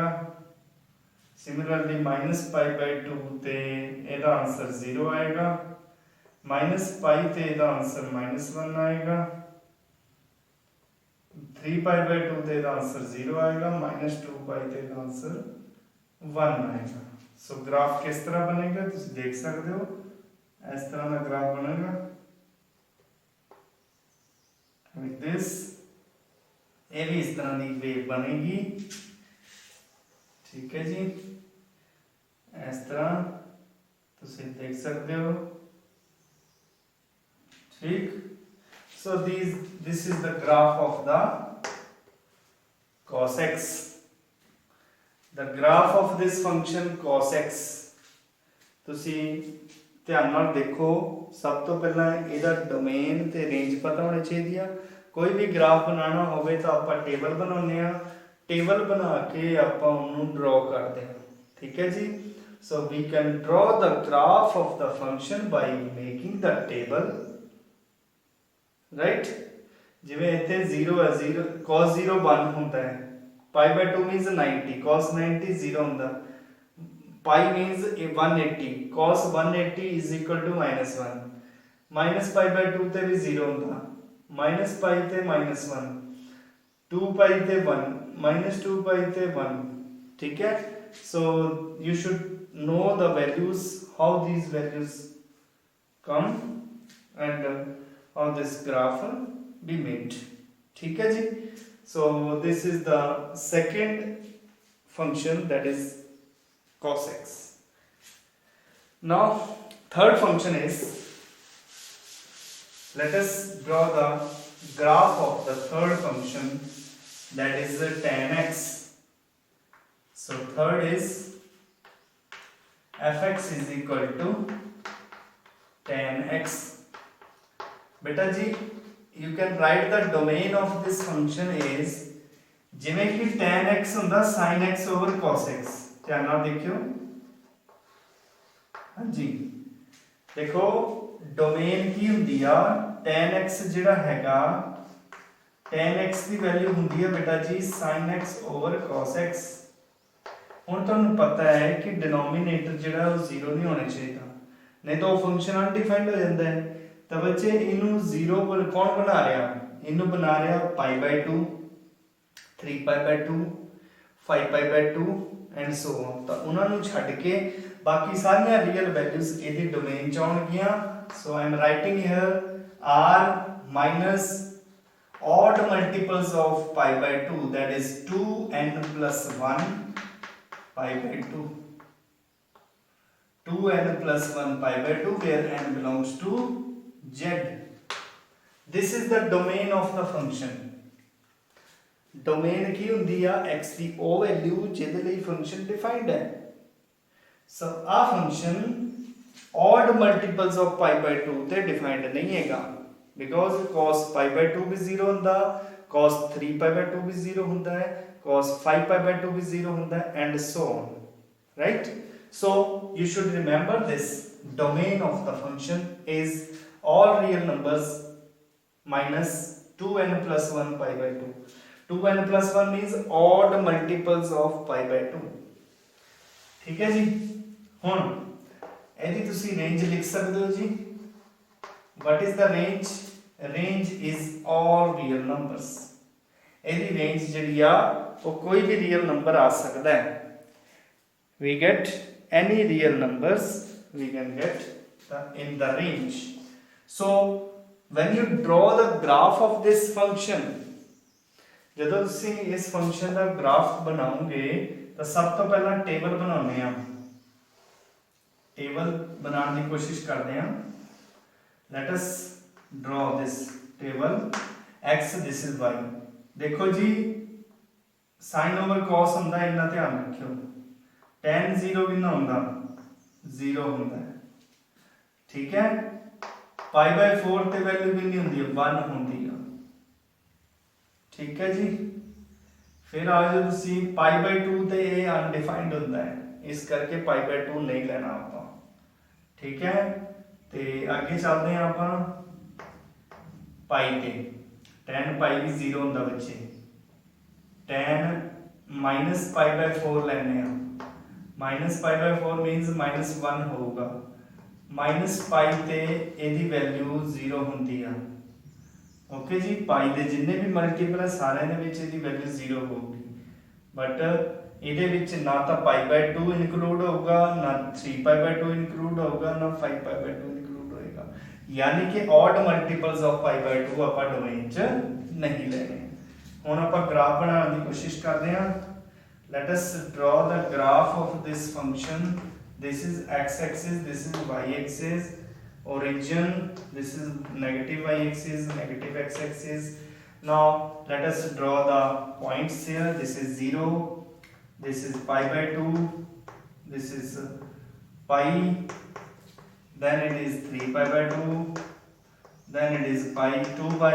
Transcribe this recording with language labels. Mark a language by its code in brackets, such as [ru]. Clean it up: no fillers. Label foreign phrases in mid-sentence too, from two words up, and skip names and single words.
[pa] ਸਿਮਿਲਰਲੀ -π/2 ਤੇ ਇਹਦਾ ਆਨਸਰ 0 ਆਏਗਾ, -π ਤੇ ਇਹਦਾ ਆਨਸਰ -1 ਆਏਗਾ, 3π/2 ਤੇ ਇਹਦਾ ਆਨਸਰ 0 ਆਏਗਾ, -2π ਤੇ ਇਹਦਾ ਆਨਸਰ 1 ਆਏਗਾ। ਸੋ ਗ੍ਰਾਫ ਕਿਸ ਤਰ੍ਹਾਂ ਬਣੇਗਾ ਤੁਸੀਂ ਦੇਖ ਸਕਦੇ ਹੋ, ਇਸ ਤਰ੍ਹਾਂ ਦਾ ਗ੍ਰਾਫ ਬਣੇਗਾ [en] like this। [hi] ये भी इस तरह की वेव बनेगी, ठीक है जी। इस तरह तुसीं देख सकते हो, ठीक। [en] so this is the graph of the cos x, the graph of this function cos x। [pa] ਤੁਸੀਂ ਧਿਆਨ ਨਾਲ ਦੇਖੋ, ਸਭ ਤੋਂ ਪਹਿਲਾਂ ਇਹਦਾ ਡੋਮੇਨ ਤੇ ਰੇਂਜ ਪਤਾ ਹੋਣੀ ਚਾਹੀਦੀ ਆ। ਕੋਈ ਵੀ ਗ੍ਰਾਫ ਬਣਾਉਣਾ ਹੋਵੇ ਤਾਂ ਆਪਾਂ ਟੇਬਲ ਬਣਾਉਂਦੇ ਆ, ਟੇਬਲ ਬਣਾ ਕੇ ਆਪਾਂ ਉਹਨੂੰ ਡਰਾ ਕਰਦੇ ਹਾਂ, ਠੀਕ ਹੈ ਜੀ। [en] so we can draw the graph of the function by making the table, right. [pa] ਜਿਵੇਂ ਇੱਥੇ 0 ਹੈ, 0 cos 0 1 ਹੁੰਦਾ ਹੈ, [en] पाई by 2 means 90, cos 90 0 ਹੁੰਦਾ, pi means 180, cos 180 is equal to -1, minus pi by 2 [pa] ਤੇ ਵੀ 0 ਹੁੰਦਾ, [en] minus pi ਤੇ -1, 2 pi ਤੇ 1, minus 2 pi ਤੇ 1, [hi] ठीक है। [en] so you should know the values, how these values come and how this graph be made, [hi] ठीक है जी। [en] so this is the second function, that is cos x। now third function is, let us draw the graph of the third function, that is tan x। so third is fx is equal to tan x। beta ji, you can write the domain of this function is, [pa] ਜਿਵੇਂ ਕਿ tan x ਹੁੰਦਾ [en] sin x over cos x। [pa] ਧਿਆਨ ਨਾਲ ਦੇਖਿਓ, ਹਾਂਜੀ ਦੇਖੋ ਡੋਮੇਨ ਕੀ ਹੁੰਦੀ ਆ, tan x ਜਿਹੜਾ ਹੈਗਾ, tan x ਦੀ ਵੈਲਿਊ ਹੁੰਦੀ ਹੈ ਬੇਟਾ ਜੀ [en] sin x over cos x। [pa] ਹੁਣ ਤੁਹਾਨੂੰ ਪਤਾ ਹੈ ਕਿ ਡਿਨੋਮੀਨੇਟਰ ਜਿਹੜਾ ਉਹ 0 ਨਹੀਂ ਹੋਣਾ ਚਾਹੀਦਾ, ਨਹੀਂ ਤਾਂ ਉਹ ਫੰਕਸ਼ਨ ਅਨਡਿਫਾਈਨਡ ਹੋ ਜਾਂਦਾ ਹੈ। ਤਾਂ ਬੱਚੇ ਇਹਨੂੰ 0 ਕੌਣ ਬਣਾ ਰਿਹਾ, ਇਹਨੂੰ ਬਣਾ ਰਿਹਾ [en] pi by 2, 3 pi by 2, 5 pi by 2 and so on. [pa] ਤਾਂ ਉਹਨਾਂ ਨੂੰ ਛੱਡ ਕੇ ਬਾਕੀ ਸਾਰੀਆਂ ਰੀਅਲ ਵੈਲਿਊਜ਼ ਇਹਦੀ ਡੋਮੇਨ ਚ ਆਉਣਗੀਆਂ। [en] so I am writing here r minus odd multiples of pi by 2, that is 2n plus 1 pi by 2, 2n plus 1 pi by 2, where n belongs to z। this is the domain of the function। [pa] domain ਕੀ ਹੁੰਦੀ ਆ, x ਦੀ ਉਹ ਵੈਲਿਊ ਜਿਹਦੇ ਲਈ ਫੰਕਸ਼ਨ ਡਿਫਾਈਨਡ ਹੈ। ਸੋ ਆ ਫੰਕਸ਼ਨ [en] odd multiples of pi by 2 [pa] ਤੇ ਡਿਫਾਈਨਡ ਨਹੀਂ ਹੈਗਾ, [en] because cos pi by 2 [pa] ਵੀ 0 ਹੁੰਦਾ, [en] cos 3 pi by 2 [pa] ਵੀ 0 ਹੁੰਦਾ ਹੈ, [en] cos 5 pi by 2 [pa] ਵੀ 0 ਹੁੰਦਾ ਹੈ, [en] and so on, right। so you should remember this domain of the function is all real numbers minus 2n plus 1 pi by 2। 2n plus 1 means odd multiples of pi by 2, [hi] ठीक है जी। [pa] ਹੁਣ ਇਹਦੀ ਤੁਸੀਂ ਰੇਂਜ ਲਿਖ ਸਕਦੇ ਹੋ ਜੀ। [en] what is the range? range is all real numbers। [pa] ਇਹਦੀ ਰੇਂਜ ਜਿਹੜੀ ਆ ਉਹ ਕੋਈ ਵੀ ਰੀਅਲ ਨੰਬਰ ਆ ਸਕਦਾ ਹੈ। [en] we get any real numbers, we can get in the range। so when you draw the graph of this function, [pa] ਜਦੋਂ ਤੁਸੀਂ ਇਸ ਫੰਕਸ਼ਨ ਦਾ ਗ੍ਰਾਫ ਬਣਾਓਗੇ ਤਾਂ ਸਭ ਤੋਂ ਪਹਿਲਾਂ ਟੇਬਲ ਬਣਾਉਂਦੇ ਆ, ਟੇਬਲ ਬਣਾਉਣ ਦੀ ਕੋਸ਼ਿਸ਼ ਕਰਦੇ ਆ। [en] let us draw this table x, this is y। [pa] ਦੇਖੋ ਜੀ [en] sin over cos [pa] ਹੁੰਦਾ, ਇੰਨਾ ਧਿਆਨ ਰੱਖਿਓ। tan 0 ਵੀ ਨਾ ਹੁੰਦਾ, 0 ਹੁੰਦਾ ਹੈ, ਠੀਕ ਹੈ। pi by 4 ਤੇ ਵੈਲਿਊ ਵੀ ਨਹੀਂ ਹੁੰਦੀ, 1 ਹੁੰਦੀ ਆ, ਠੀਕ ਹੈ ਜੀ। ਫਿਰ ਆ ਜਾਓ ਤੁਸੀਂ pi by 2 ਤੇ ਇਹ ਅਨਡਿਫਾਈਨਡ ਹੁੰਦਾ ਹੈ, ਇਸ ਕਰਕੇ pi by 2 ਨਹੀਂ ਲੈਣਾ ਆਪਾਂ, ਠੀਕ ਹੈ। ਤੇ ਅੱਗੇ ਚੱਲਦੇ ਹਾਂ ਆਪਾਂ ਪਾਈ ਤੇ। tan ਪਾਈ ਵੀ 0 ਹੁੰਦਾ ਬੱਚੇ, [en] tan minus pi by 4 [pa] ਲੈਣੇ ਆ, [en] minus pi by 4 means -1 [pa] ਹੋਊਗਾ, [en] minus pi [pa] ਤੇ ਇਹਦੀ ਵੈਲਿਊ 0 ਹੁੰਦੀ ਆ, ਓਕੇ ਜੀ। ਪਾਈ ਦੇ ਜਿੰਨੇ ਵੀ ਮਲਟੀਪਲ ਹੈ ਸਾਰਿਆਂ ਦੇ ਵਿੱਚ ਇਹਦੀ ਵੈਲਿਊ 0 ਹੋਊਗੀ, ਬਟ ਇਹਦੇ ਵਿੱਚ ਨਾ ਤਾਂ pi by 2 ਇਨਕਲੂਡ ਹੋਊਗਾ, ਨਾ 3 pi by 2 ਇਨਕਲੂਡ ਹੋਊਗਾ, ਨਾ 5 pi by 2 ਇਨਕਲੂਡ ਹੋਏਗਾ, ਯਾਨੀ ਕਿ [en] odd multiples of pi by 2 [pa] ਆਪਾਂ ਡੋਮੇਨ 'ਚ ਨਹੀਂ ਲੈਣੇ। ਹੁਣ ਆਪਾਂ ਗ੍ਰਾਫ ਬਣਾਉਣ ਦੀ ਕੋਸ਼ਿਸ਼ ਕਰਦੇ ਹਾਂ। [en] let us draw the graph of this function this is x-axis, this is y-axis, origin, this is negative y-axis, negative x-axis. Now let us draw the points here. This is 0, this is pi by 2, this is pi, then it is 3 pi by 2, then it is pi 2 pi.